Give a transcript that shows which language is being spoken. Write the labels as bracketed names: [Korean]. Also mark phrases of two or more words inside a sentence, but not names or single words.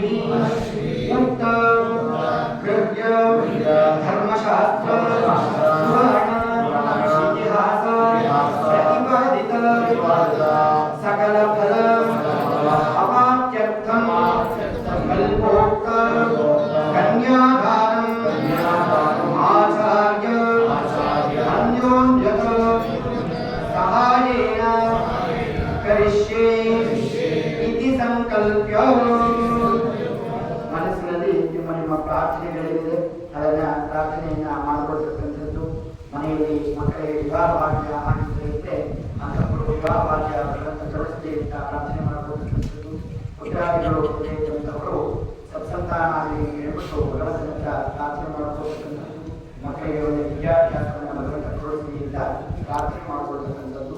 [Sanskrit] मुक्त गृह्य धर्मशास्त्र पुराण इतिहास प्रतिपादित सकल फल अवाप्त्यर्थम कल्पोक्त कन्यादानम आचार्य अन्योन्यत सहायेन करिष्ये इति संकल्प्य [Kannada] ಮನಸ್ಸಿನಲ್ಲಿ ನಿಮ್ಮ ಪ್ರಾರ್ಥನೆಗಳಿದೆ ಅದನ್ನ ಪ್ರಾರ್ಥನೆಯನ್ನ ಮಾಡಿಕೊಳ್ತಕ್ಕಂಥದ್ದು ಮನೆಯಲ್ಲಿ ಮಕ್ಕಳಿಗೆ ವಿವಾಹ ಭಾಗ್ಯ ಆಗಿದ್ರೆ ಮಕ್ಕಳು ವಿವಾಹ ಭಾಗ್ಯ ಕಳಿಸಲಿ ಅಂತ ಪ್ರಾರ್ಥನೆ ಮಾಡಿಕೊಳ್ತಕ್ಕಂಥದ್ದು ಪುತ್ರಾದಿಗಳು ಇರ್ತಕ್ಕಂಥವರು ಸತ್ಸಂತಾನಾದಿ ಹೇಳ್ಬಿಟ್ಟು ಭಗವಂತನ ಹತ್ರ ಪ್ರಾರ್ಥನೆ ಮಾಡಿಕೊಳ್ತಕ್ಕಂಥದ್ದು ಮಕ್ಕಳಿಗೆ ಒಳ್ಳೆ ವಿದ್ಯಾಭ್ಯಾಸವನ್ನು ಭಗವಂತ ಕೊಡಿಸಲಿ ಅಂತ ಪ್ರಾರ್ಥನೆ ಮಾಡಿಕೊಳ್ತಕ್ಕಂಥದ್ದು.